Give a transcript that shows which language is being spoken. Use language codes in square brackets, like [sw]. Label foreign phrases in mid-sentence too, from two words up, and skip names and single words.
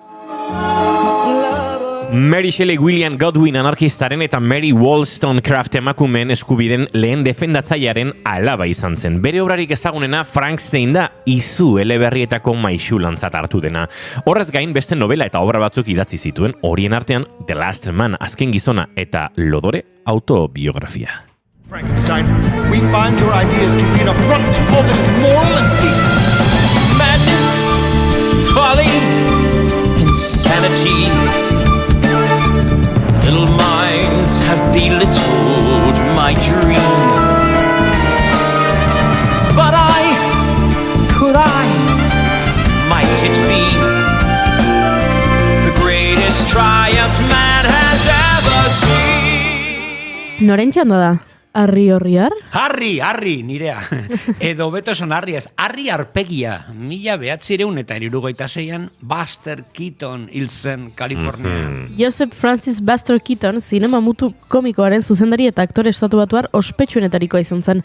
[eu] Mary Shelley William Godwin anarkistaren eta Mary Wollstonecraft emakumeen eskubiden lehen defendatzailearen alaba izan zen. Bere obrarik ezagunena Frankenstein da, izu eleberrietako maisulantzat hartu dena. Horrez gain beste novela eta obra batzuk idatzi zituen, horien artean The Last Man, azken gizona eta Lodore autobiografia. [en] Frankenstein, we find your ideas to be an affront to all that is moral and decent. Madness, folly, insanity. Little minds have belittled my dream. But might it be the greatest triumph man has ever seen? [eu] Noren txanda da? Harri horriar? Harri, nirea. Edo beto esan harri ez, harri arpegia. 1976an Buster Keaton hil zen Kalifornian. Joseph Francis Buster Keaton zinema mutu komikoaren zuzendari eta aktore estatubatuar ospetsuenetarikoa izan zen.